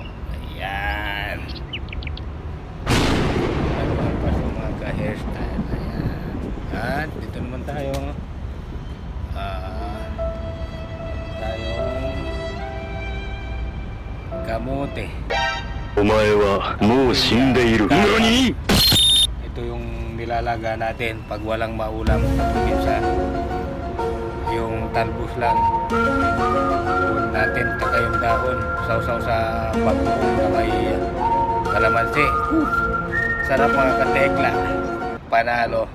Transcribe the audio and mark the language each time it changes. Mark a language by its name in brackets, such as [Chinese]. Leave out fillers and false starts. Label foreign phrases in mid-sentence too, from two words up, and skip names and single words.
[Filipino] Ayan. Ang laki ng paso mga ka-hairstyle. Ayan. At dito naman tayo. Tayong kamote. [Japanese] お前はもう死んでいる。何？ [Filipino] Ito yung nilalaga natin pag walang maulam sa probinsya. Yung talbos lang. Huwag natin taka yung dahon. Sausaw sa bagoong na may kalamansi. Sarap mga katekla. Panalo.